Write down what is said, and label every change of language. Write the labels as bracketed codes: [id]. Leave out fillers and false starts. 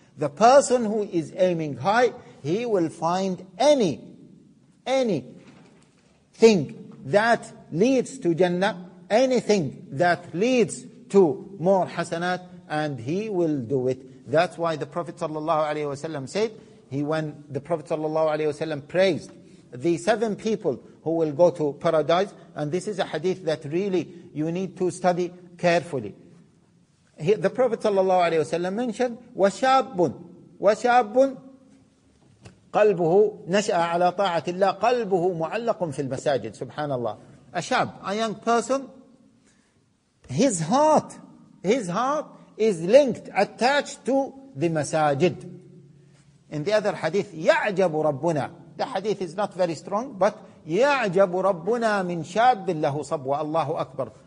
[en] The person who is aiming high, he will find any thing that leads to Jannah, anything that leads to more hasanat, and he will do it. That's why the Prophet sallallahu alaihi wasallam said, when the Prophet sallallahu alaihi wasallam praised the seven people who will go to paradise, and this is a hadith that really you need to study carefully. The Prophet sallallahu alaihi wasallam mentioned, [ar] وَشَابٌ قَلْبُهُ نَشْأَ عَلَى طَاعَةِ اللَّهِ قَلْبُهُ مُعَلَّقٌ فِي الْمَسَاجِدِ. سبحان الله. [en] A shab, a young person, his heart is linked, attached to the masajid. In the other hadith, [ar] يَعْجَبُ رَبُّنَا. [en] The hadith is not very strong, but [ar] يَعْجَبُ رَبُّنَا مِنْ شَابٍ لَهُ صَبْوَ. [en] Allahu Akbar.